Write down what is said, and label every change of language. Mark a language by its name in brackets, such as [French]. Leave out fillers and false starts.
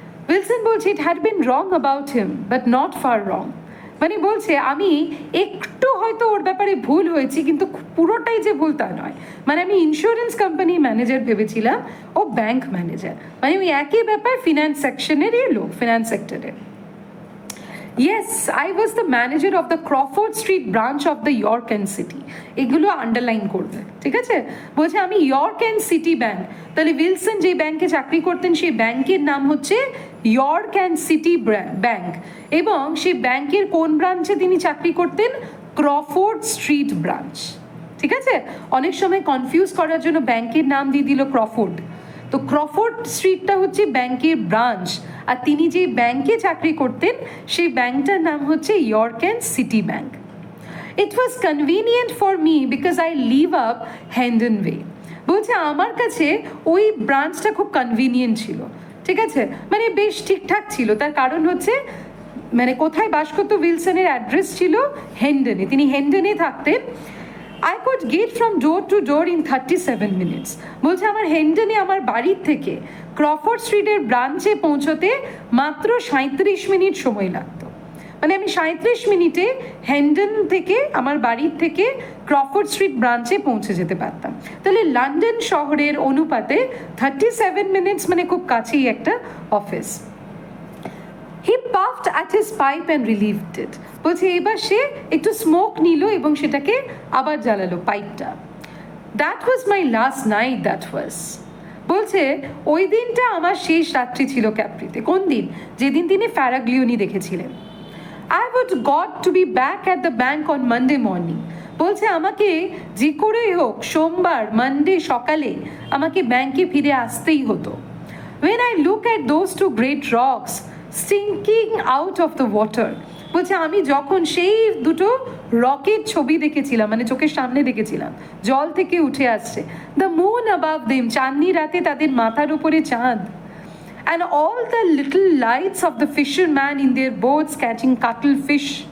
[English] Wilson বলছে it had been wrong about him but not far wrong. [Bangla] মানে বলছে আমি একটু হয়তো ওর ব্যাপারে ভুল হয়েছি, কিন্তু পুরোটাই যে ভুল তা নয়। মানে আমি ইন্স্যুরেন্স কোম্পানি ম্যানেজার ভেবেছিলাম, ও ব্যাংক ম্যানেজার, মানে ওই একই ব্যাপার, ফিনান্স সেকশনেরই লোক, ফিনান্স সেক্টরে। [English] Yes, I was the manager of the Crawford Street branch of the York and City. [Bangla] এগুলো আন্ডারলাইন করবে, ঠিক আছে? বলছে আমি ইয়র্ক অ্যান্ড সিটি ব্যাংক, তাহলে উইলসন যে ব্যাংকে চাকরি করতেন সেই ব্যাংকের নাম হচ্ছে ইয়র্ক অ্যান্ড সিটি ব্যাংক, এবং সেই ব্যাংকের কোন ব্রাঞ্চে তিনি চাকরি করতেন? Crawford street branch. ঠিক আছে, অনেক সময় কনফিউজ করার জন্য ব্যাংকের নাম দিয়ে দিল ক্রফোর্ড। তো ক্রফোর্ড স্ট্রিটটা হচ্ছে ব্যাংকের ব্রাঞ্চ, আর তিনি যে ব্যাংকে চাকরি করতেন সেই ব্যাংকটার নাম হচ্ছে York and city bank. [English] It was convenient for me because I live up Hendon way. [Bangla] বলছে আমার কাছে ওই ব্রাঞ্চটা খুব কনভিনিয়েন্ট ছিল, ঠিক আছে, মানে বেশ ঠিকঠাক ছিল। তার কারণ হচ্ছে মানে কোথায় বাস করতো উইলসনের অ্যাড্রেস ছিল হেন্ডনে, তিনি হেন্ডনে থাকতেন। [English] I could get from door to door in 37 minutes. [Bangla] বলছে আমার হেন্ডনে আমার বাড়ির থেকে ক্রফোর্ড স্ট্রিটের ব্রাঞ্চে পৌঁছতে মাত্র 37 মিনিট সময় লাগতো। মানে আমি 37 মিনিটে হেন্ডন থেকে আমার বাড়ির থেকে ক্রফোর্ড স্ট্রিট ব্রাঞ্চে পৌঁছে যেতে পারতাম। তাহলে লন্ডন শহরের অনুপাতে 37 মিনিটস মানে খুব কাছেই একটা office. [English] He puffed at his pipe and relieved it. [Bangla] বলছে এবার সে একটু স্মোক নিল এবং সেটাকে আবার জ্বালালো পাইপটা। [English] That was my last night, that was. [Bangla] বলছে ওই দিনটা আমার শেষ রাত্রি ছিল ক্যাপ্রিতে। কোন দিন? যেদিন তিনি ফ্যারাগ্লিওনি দেখেছিলেন। [English] I would got to be back at the bank on Monday morning. [Bangla] বলছে আমাকে যে করেই হোক সোমবার মানডে সকালে আমাকে ব্যাংকে ফিরে আসতেই হতো। [English] When I look at those two great rocks stinking out of the water, [Bangla] বলছে আমি যখন সেই দুটো রকের ছবি দেখেছিলাম, মানে চোখের সামনে দেখেছিলাম, জল থেকে উঠে আসছে, [English] the moon above them, [Bangla] চাঁদনি রাতে তাদের মাথার উপরে চাঁদ, [English] And all the little lights of the fisherman in their boats catching cuttlefish.